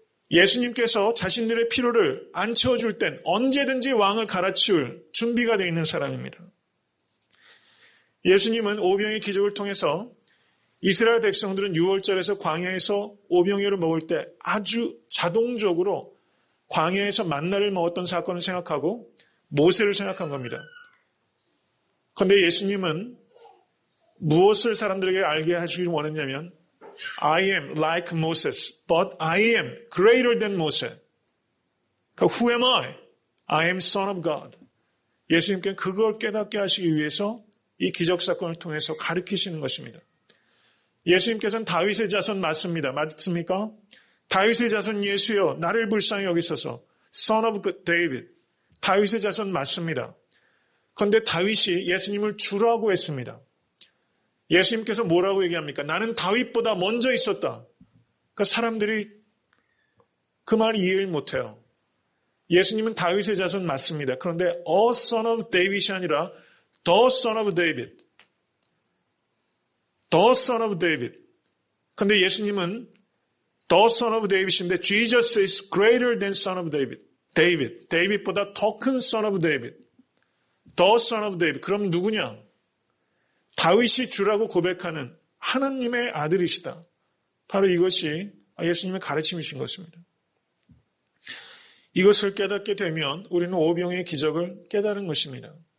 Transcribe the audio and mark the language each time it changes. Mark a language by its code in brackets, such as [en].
[ko] 예수님께서 자신들의 필요를 안 채워줄 땐 언제든지 왕을 갈아치울 준비가 되어 있는 사람입니다. 예수님은 오병의 기적을 통해서 이스라엘 백성들은 6월절에서 광야에서 오병이어를 먹을 때 아주 자동적으로 광야에서 만나를 먹었던 사건을 생각하고 모세를 생각한 겁니다. 그런데 예수님은 무엇을 사람들에게 알게 해주길 원했냐면 [en] I am like Moses, but I am greater than Moses. [ko] 그러니까 [en] Who am I? I am Son of God. [ko] 예수님께는 그걸 깨닫게 하시기 위해서 이 기적사건을 통해서 가르치시는 것입니다. 예수님께서는 다윗의 자손 맞습니다. 맞습니까? 다윗의 자손 예수여 나를 불쌍히 여기소서. [en] Son of David. [ko] 다윗의 자손 맞습니다. 그런데 다윗이 예수님을 주라고 했습니다. 예수님께서 뭐라고 얘기합니까? 나는 다윗보다 먼저 있었다. 그러니까 사람들이 그 말을 이해를 못해요. 예수님은 다윗의 자손 맞습니다. 그런데 [en] a son of David [ko] 이 아니라 [en] the son of David. the son of David. [ko] 그런데 예수님은 [en] the son of David [ko] 인데 [en] Jesus is greater than son of David. [ko] 데이빗보다 더 큰 [en] son of David. the son of David. [ko] 그럼 누구냐? 다윗이 주라고 고백하는 하나님의 아들이시다. 바로 이것이 예수님의 가르침이신 것입니다. 이것을 깨닫게 되면 우리는 오병의 기적을 깨달은 것입니다.